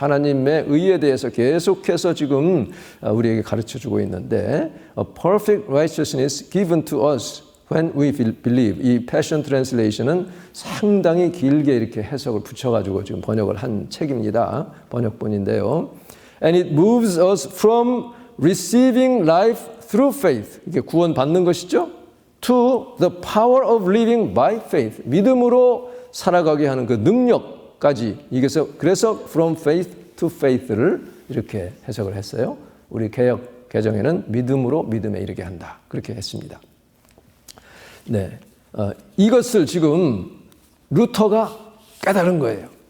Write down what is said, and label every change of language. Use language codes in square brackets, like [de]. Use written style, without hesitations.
[en] 하나님의 의에 대해서 계속해서 지금 우리에게 가르쳐주고 있는데 A perfect righteousness given to us when we believe. [ko] 이 Passion Translation은 상당히 길게 이렇게 해석을 붙여가지고 지금 번역을 한 책입니다. 번역본인데요. [en] And it moves us from receiving life through faith. [ko] 이게 구원받는 것이죠. [en] To the power of living by faith. [ko] 믿음으로 살아가게 하는 그 능력까지. 그래서 from faith to faith 를 이렇게 해석을 했어요. 우리 개역 개정에는 믿음으로 믿음에 이르게 한다. 그렇게 했습니다. 네, 이것을 지금 루터가 깨달은 거예요.